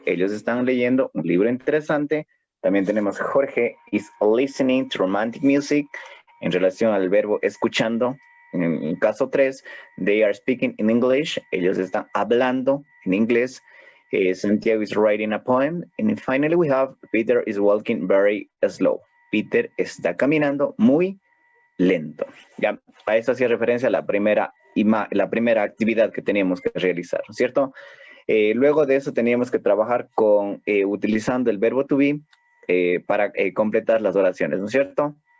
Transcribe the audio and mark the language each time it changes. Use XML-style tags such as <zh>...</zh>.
<es>Ellos están leyendo un libro interesante. También tenemos</es> <en>Jorge is listening to romantic music</en> <es>en relación al verbo escuchando. En el caso 3,</es> <en>they are speaking in English.</en> <es>Ellos están hablando en inglés.</es> <en>Santiago is writing a poem. And finally we have Peter is walking very slow.</en> <es>Peter está caminando muy lento. Ya, a eso hacía referencia la primera actividad que teníamos que realizar, ¿no es cierto? Luego de eso teníamos que trabajar con utilizando el verbo to be para completar las oraciones, ¿no es cierto?</es>